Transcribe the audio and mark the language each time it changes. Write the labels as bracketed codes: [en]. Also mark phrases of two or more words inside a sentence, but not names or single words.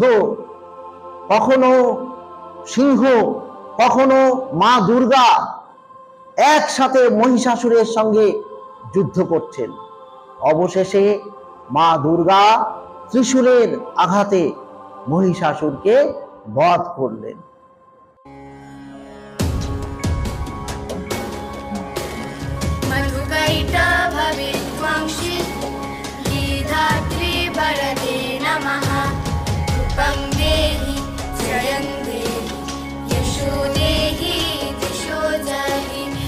[bn] কখনো সিংহ, কখনো মা দুর্গা একসাথে মহিষাসুরের সঙ্গে যুদ্ধ করছেন। অবশেষে মা দুর্গা ত্রিশূলের আঘাতে মহিষাসুরকে বধ করলেন। [sa] मधुकैटभविद्वांसि गीधात्री वरदे नमः कृपं देहि जयं देहि यशो देहि दिशो जहि